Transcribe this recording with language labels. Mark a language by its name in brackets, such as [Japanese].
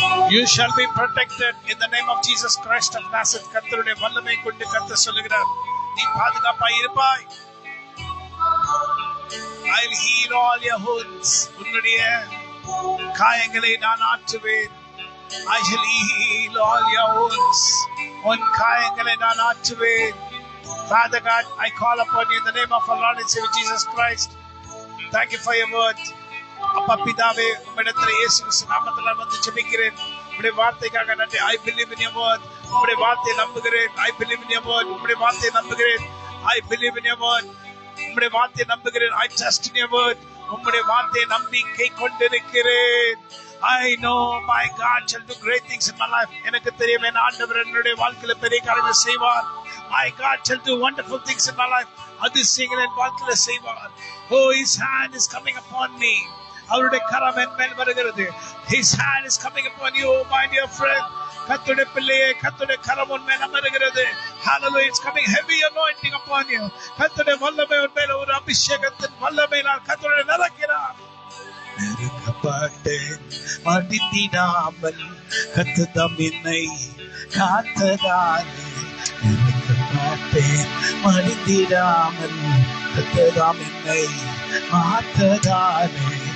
[English] You shall be protected in the name of Jesus Christ of Nazareth. [Tamil] கர்த்தருடைய வல்லமை கொண்டு கர்த்தர் சொல்லுகிறார், நீ பாதுகாப்பாய் இருப்பாய். [English] I'll heal all your wounds. [Tamil] உன்னுடைய காயங்களை நான் ஆற்றுவேன். [English] I shall heal all your wounds. [Tamil] உன் காயங்களை நான் ஆற்றுவேன். [English] Father God, I call upon you in the name of our Lord and Savior Jesus Christ. Thank you for your word. [Tamil] அப்பா பிதாவே, உம்மிடத்தில் இயேசு கிறிஸ்து நாமத்தில் வந்து ஜெபிக்கிறேன். உம்முடைய வார்த்தைக்காக நன்றி. [English] I believe in your word. [Tamil] உம்முடைய வார்த்தையை நம்புகிறேன். [English] I believe in your word. [Tamil] உம்முடைய வார்த்தையை நம்புகிறேன். [English] I believe in your word. உம்முடைய வார்த்தையை நம்புகிறேன். I trust in your word. [Tamil] உம்முடைய வார்த்தையை நம்பிக்கை கொண்டிருக்கிறேன். [English] I know my God shall do great things in my life. [Tamil] எனக்கு தெரியும் என் ஆண்டவர் என்னுடைய வாழ்க்கையில பெரிய காரியங்களை செய்வார். [English] My God shall do wonderful things in my life. [Tamil] அதிசயங்களை என் வாழ்க்கையில செய்வார். [English] Oh, his hand is coming upon me. [Tamil] அவருடைய கரம் என் மேல் வருகிறது. [English] His hand is coming upon you, my dear friend. [Tamil] கர்த்தருடைய பிள்ளையே, கர்த்தருடைய கரம் உன் மேல் அமருகிறது. [English] Hallelujah, it's coming heavy anointing upon you. [Tamil] கர்த்தருடைய வல்லமை உன் மேல் ஒரு அபிஷேகத்தின் வல்லமையினால் கர்த்தருடைய நிரப்பினார். நெருக்கப்பட்டேன் மடித்திடாமல் கர்த்தர் என்னை காத்ததாலே. நெருக்கப்பட்டேன் மடித்திடாமல் கர்த்தர் என்னை மாத்ததாலே.